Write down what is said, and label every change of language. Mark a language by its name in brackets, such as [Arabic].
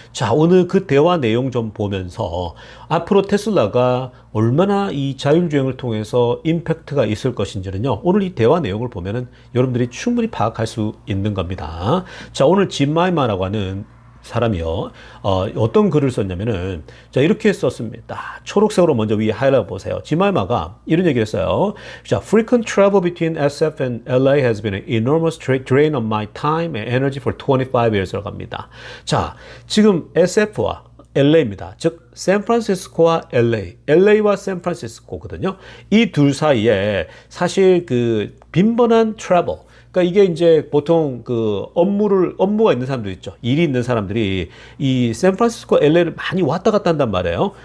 [Korean] 자, 오늘 그 대화 내용 좀 보면서 앞으로 테슬라가 얼마나 이 자율주행을 통해서 임팩트가 있을 것인지는요, 오늘 이 대화 내용을 보면은 여러분들이 충분히 파악할 수 있는 겁니다. 자, 오늘 짐 마이마라고 하는 사람이요. 어떤 글을 썼냐면은, 자, 이렇게 썼습니다. 초록색으로 먼저 위에 하이라이트 보세요. 지말마가 이런 얘기를 했어요. [English] 자, frequent travel between SF and LA has been an enormous drain on my time and energy for 25 years [Korean] 라고 합니다. 자, 지금 SF와 LA입니다. 즉, 샌프란시스코와 LA와 샌프란시스코거든요. 이 둘 사이에 사실 그 빈번한 트래블, 그러니까 이게 이제 보통 그 업무가 있는 사람들 있죠. 일이 있는 사람들이 이 샌프란시스코 LA를 많이 왔다 갔다 한단 말이에요.